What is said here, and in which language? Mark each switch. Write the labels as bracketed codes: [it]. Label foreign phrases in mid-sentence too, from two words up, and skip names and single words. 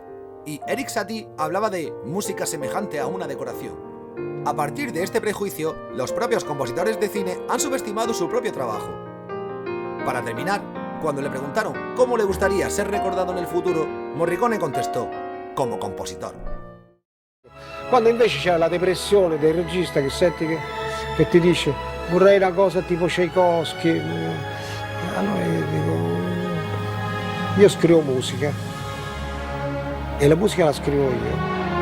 [es] Y Erik Satie hablaba de música semejante a una decoración. A partir de este prejuicio, los propios compositores de cine han subestimado su propio trabajo. Para terminar, cuando le preguntaron cómo le gustaría ser recordado en el futuro, Morricone contestó: como compositor. [it] Quando invece c'è la depressione del regista che senti che ti dice vorrei una cosa tipo Tchaikovsky, allora io dico, io scrivo musica e la musica la scrivo io.